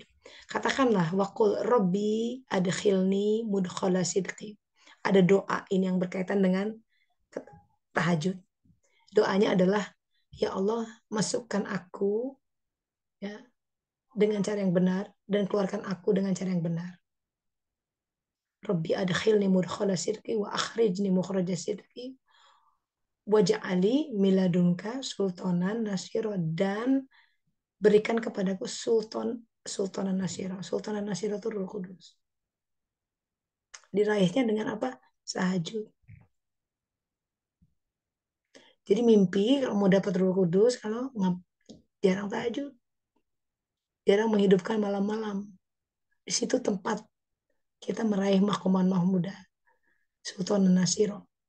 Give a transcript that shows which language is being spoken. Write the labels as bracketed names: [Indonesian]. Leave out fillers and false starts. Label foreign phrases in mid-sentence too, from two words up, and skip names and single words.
[Arabic] Katakanlah وقل رب أدخلني مدخل صدق. [Indonesian] Ada doa ini yang berkaitan dengan tahajud. Doanya adalah ya Allah masukkan aku ya dengan cara yang benar dan keluarkan aku dengan cara yang benar. [Arabic] رب أدخلني مدخل صدق وأخرجني مخرج صدق واجعل لي من لدنك سلطانا نصيرا [Indonesian] dan berikan kepadaku [Arabic] سلطانا نصيرا. سلطانا نصيرا [Indonesian] itu Roh Kudus. Diraihnya dengan apa? tahajud. Jadi mimpi kalau mau dapat Roh Kudus, kalau jarang tahajud, jarang menghidupkan malam-malam. Di situ tempat kita meraih [Arabic] مقاما محمودا، سلطانا نصيرا.